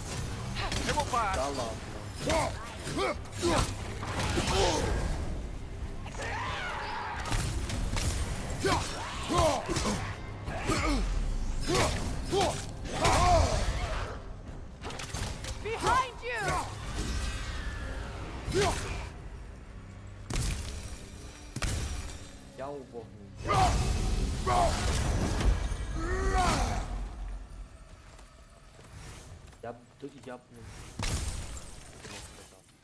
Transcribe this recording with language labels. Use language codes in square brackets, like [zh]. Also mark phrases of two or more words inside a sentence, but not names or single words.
[en] Double fire. [ru] Да ладно. [en] Behind you! [uk] Я у вогні. Я б не сказав.